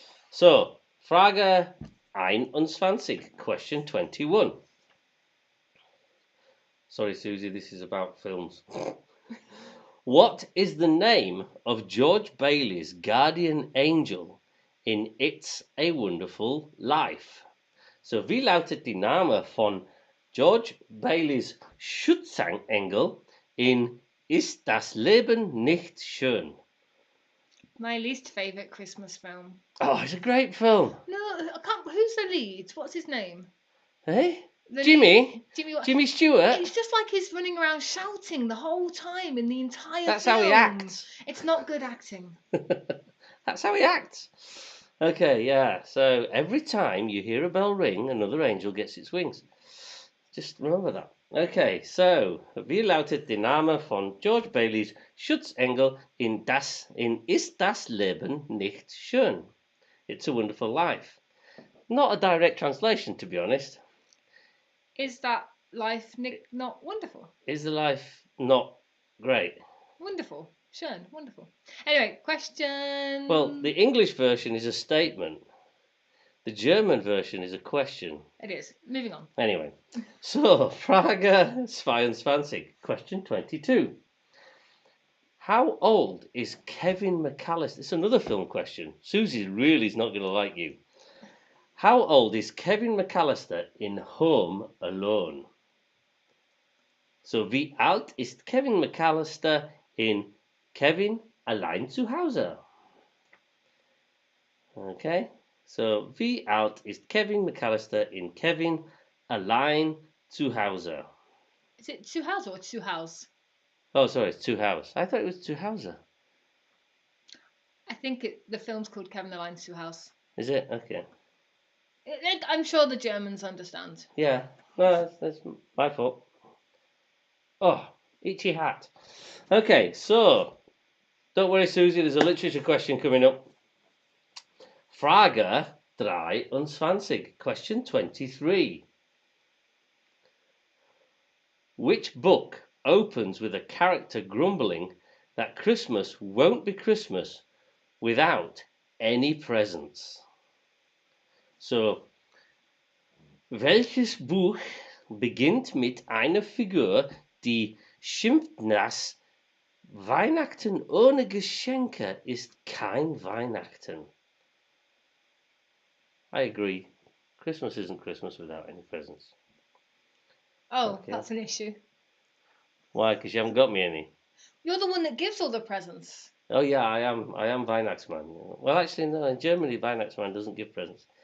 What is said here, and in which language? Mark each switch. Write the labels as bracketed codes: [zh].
[de] So, Frage 21, [en] question 21. Sorry, Susie, this is about films. What is the name of George Bailey's guardian angel in It's a Wonderful Life? [de] So, wie lautet die Name von George Bailey's Schutzengel in Ist das Leben nicht schön? [en] My least favourite Christmas film. Oh, it's a great film. No, I can't. Who's the lead? What's his name? Hey? The Jimmy? Jimmy. What? Jimmy Stewart? It's just like he's running around shouting the whole time in the entire That's film. how he acts. It's not good acting. That's how he acts. Okay, yeah. So every time you hear a bell ring, another angel gets its wings. Just remember that. [de] Okay, so wie lautet die Name von George Bailey's Schutzengel in Ist das Leben nicht schön? [en] It's a Wonderful Life. Not a direct translation, to be honest. Is that life not wonderful? Is the life not great? Wonderful. [de] Schön. [en] Wonderful. Anyway, question. Well, the English version is a statement. The German version is a question. It is. Moving on. Anyway, so [de] Frage 22, [en] question 22. How old is Kevin McAllister? It's another film question. Susie really is not going to like you. How old is Kevin McAllister in Home Alone? [de] So, wie alt ist Kevin McAllister in Kevin allein zu Hause? Okay, so wie alt ist Kevin McAllister in Kevin allein zu Hause? [en] Is it two house or two house? Oh, sorry, it's zu Hause. I thought it was zu Hause. I think the film's called Kevin the Line's Two House. Is it? Okay. I'm sure the Germans understand. Yeah, no, that's my fault. Oh, itchy hat. Okay, so don't worry, Susie, there's a literature question coming up. [de] Frage 23, [en] question 23. Which book opens with a character grumbling that Christmas won't be Christmas without any presents? [de] So, welches Buch beginnt mit einer Figur, die schimpft, dass Weihnachten ohne Geschenke ist kein Weihnachten? [en] I agree. Christmas isn't Christmas without any presents. Oh, Okay. that's an issue. Why? Because you haven't got me any. You're the one that gives all the presents. Oh yeah, I am Weihnachtsmann. Well, actually, no. In Germany, Weihnachtsmann doesn't give presents.